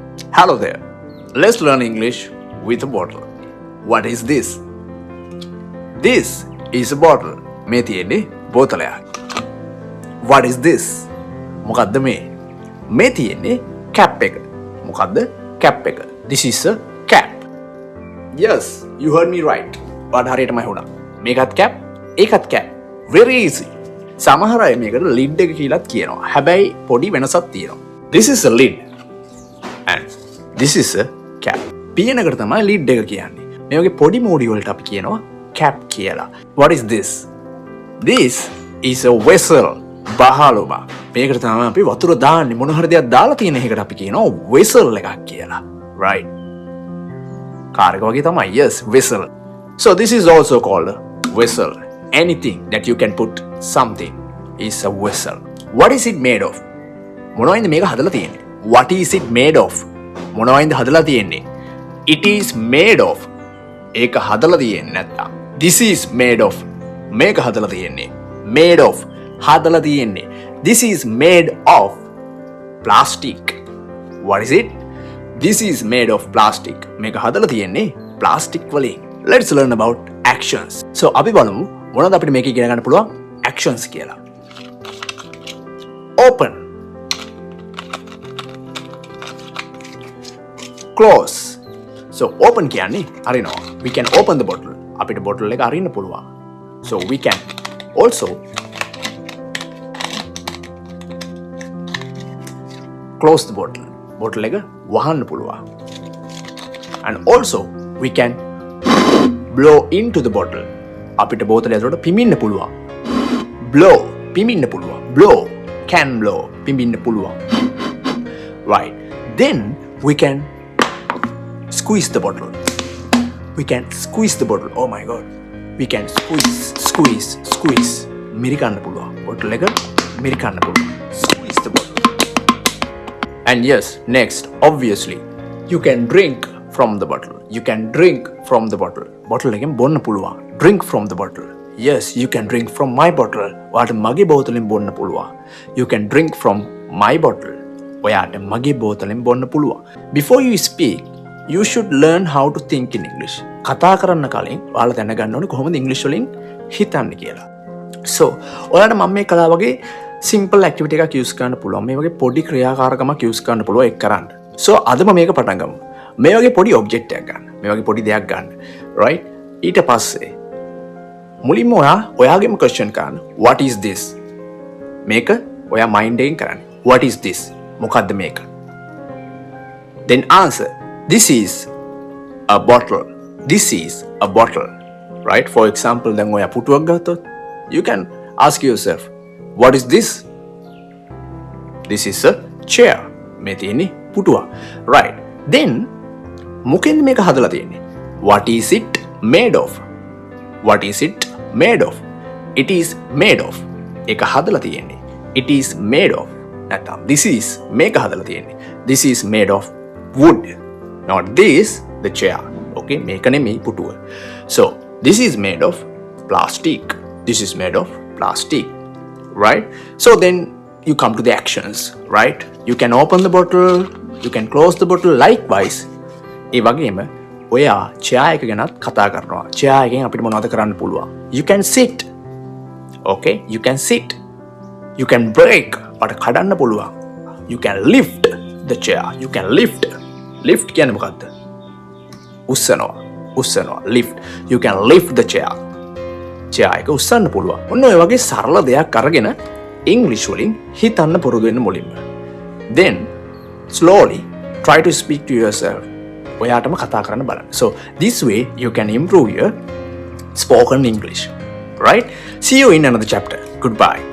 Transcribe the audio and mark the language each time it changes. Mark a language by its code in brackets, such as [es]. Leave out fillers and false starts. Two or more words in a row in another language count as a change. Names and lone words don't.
[en] Hello there. Let's learn English with a bottle. What is this? This is a bottle. [si] මේ තියෙන්නේ බෝතලයක්. [en] What is this? [si] මොකද්ද මේ? මේ තියෙන්නේ cap එක. මොකද්ද cap එක? [en] This is a cap. Yes, you heard me right. [si] ඔයාට හරියටම ඇහුණා. මේකත් cap, ඒකත් cap. [en] Very easy. [si] සමහර අය මේකට lid එක කියලාත් කියනවා. හැබැයි පොඩි වෙනසක් තියෙනවා. [en] This is a lid and this is a cap. [si] පියනකට තමයි lid එක කියන්නේ. මේ වගේ පොඩි මෝඩි වලට අපි කියනවා cap කියලා. [en] What is this? This is a vessel. [si] බහලුම. මේකට තමයි අපි වතුර දාන්නේ. මොන හරි දෙයක් දාලා තියෙන එකකට අපි කියනවා vessel එකක් කියලා. Right? කාර් එක වගේ තමයි. [en] Yes, vessel. So this is also called a vessel. Anything that you can put something is a vessel. What is it made of? [si] මොනවයින්ද මේක හදලා තියෙන්නේ? [en] What is it made of? [si] මොනවයින්ද හදලා තියෙන්නේ? [en] It is made of. [si] ඒක හදලා තියෙන්නේ නැත්තම්. [en] This is made of. [si] මේක හදලා තියෙන්නේ. [en] Made of. [si] හදලා තියෙන්නේ. [en] This is made of plastic. What is it? This is made of plastic. [si] මේක හදලා තියෙන්නේ plastic වලින්. [en] Let's learn about actions. [si] So අපි බලමු මොනවද අපිට මේක ඉගෙන ගන්න පුළුවන් actions කියලා. [en] Open. Close. So open [si] කියන්නේ අරිනවා. [en] We can open the bottle. [si] අපිට bottle එක අරින්න පුළුවන්. [en] So we can also close the bottle. [si] Bottle එක වහන්න පුළුවන්. [en] And also we can blow into the bottle. [si] අපිට බෝතලය ඇතුළට පිඹින්න පුළුවන්. Blow පිඹින්න පුළුවන්. [en] Blow can blow [si] පිඹින්න පුළුවන්. [en] Right. Then we can squeeze the bottle. We can squeeze the bottle. Oh my god. We can squeeze. [si] මිරිකන්න පුළුවන්. bottle එක මිරිකන්න පුළුවන්. [en] Squeeze the bottle. And yes, next, obviously, you can drink from the bottle. You can drink from the bottle. [si] Bottle එකෙන් බොන්න පුළුවන්. [en] Drink from the bottle. Yes, you can drink from my bottle. [si] ඔයාට මගේ බෝතලෙන් බොන්න පුළුවන්. [en] You can drink from my bottle. [si] ඔයාට මගේ බෝතලෙන් බොන්න පුළුවන්. [en] Before you speak, you should learn how to think in English. [si] කතා කරන්න කලින් ඔයාලා දැනගන්න ඕනේ කොහොමද ඉංග්‍රීසි වලින් හිතන්නේ කියලා. So, ඔයාලට මම මේ කලාව වගේ [en] simple activity [si] එකක් use කරන්න පුළුවන්. මේ වගේ පොඩි ක්‍රියාකාරකමක් use කරන්න පුළුවන් ඒක කරන්න. So, අද මම මේක පටන් ගමු. මේ වගේ පොඩි object එකක් ගන්න. මේ වගේ පොඩි දෙයක් ගන්න. Right? ඊට පස්සේ මුලින්ම ඔයාගේම question කරන්න. [en] What is this? [si] මේක ඔයා mind එකෙන් කරන්න. [en] What is this? [si] මොකද්ද මේක? [en] Then answer. This is a bottle. This is a bottle. Right? For example, [si] දැන් ඔයා පුටුවක් ගත්තොත් [en] you can ask yourself, what is this? This is a chair. [si] මේ තියෙන්නේ පුටුවක්. Right. Then මොකෙන්ද මේක හදලා තියෙන්නේ? [en] What is it made of? What is it made of? It is made of. [si] ඒක හදලා තියෙන්නේ. [en] It is made of. නැත්නම් this is [si] මේක හදලා තියෙන්නේ. [en] This is made of wood. Not this, the chair. [si] Okay, මේක නෙමෙයි පුටුව. [en] So, this is made of plastic. This is made of plastic. Right? So then you come to the actions, right? You can open the bottle, you can close the bottle. Likewise, [si] ඒ වගේම ඔයා chair එක ගැනත් කතා කරනවා. chair එකෙන් අපිට මොනවද කරන්න පුළුවන්? [en] You can sit. Okay? You can sit. You can break. [si] අපට කඩන්න පුළුවන්. [en] You can lift the chair. You can lift. [si] Lift කියන්නේ මොකද්ද? උස්සනවා. [en] Lift. You can lift the chair. chair [si] එක උස්සන්න පුළුවන්. ඔන්න ඔය වගේ සරල දෙයක් අරගෙන English වලින් හිතන්න පුරුදු වෙන්න මුලින්ම. [en] Then slowly try to speak to yourself. [si] ඔයාටම කතා කරන්න බලන්න. [en] So this way you can improve your spoken English. Right? See you in another chapter. Goodbye.